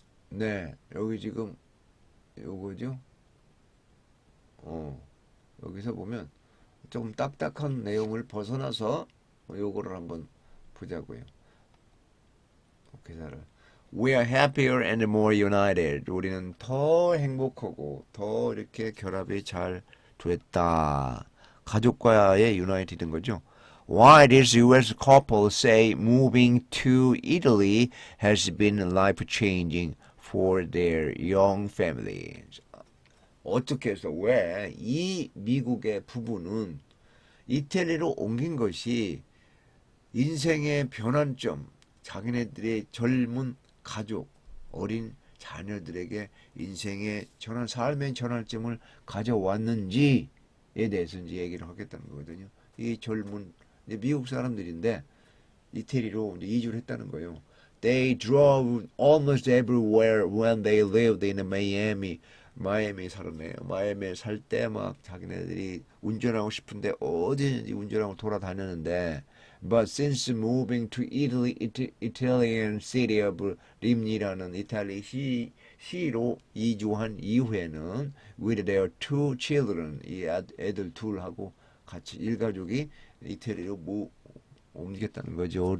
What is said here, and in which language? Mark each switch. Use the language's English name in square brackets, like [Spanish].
[Korean] 네, 여기 지금 요거죠. 여기서 보면 조금 딱딱한 내용을 벗어나서 요거를 한번 보자고요. 기사를. [English] We are happier and more united. [Korean] 우리는 더 행복하고 더 이렇게 결합이 잘 됐다. 가족과의 united인 거죠. [English] Why this U.S. couple say moving to Italy has been life-changing for their young family. [Korean] 어떻게 해서 왜 이 미국의 부부는 이태리로 옮긴 것이 인생의 변환점, 자기네들의 젊은 가족, 어린 자녀들에게 인생의 삶의 전환점을 가져왔는지에 대해서 이제 얘기를 하겠다는 거거든요. 이 젊은 미국 사람들인데 이태리로 이제 이주를 했다는 거예요. [English] They drove almost everywhere when they lived in Miami. [Korean] 마이애미에 살았네요. 마이애미에 살 때 막 자기네들이 운전하고 싶은데 어디든지 운전하고 돌아다녔는데 [English] But since moving to Italy, Italian city of [Korean] 림니라는 이탈리 시로 이주한 이후에는 [English] with their two children, [Korean] 이 애들 둘하고 같이 일가족이 이태리로 옮기겠다는 거죠.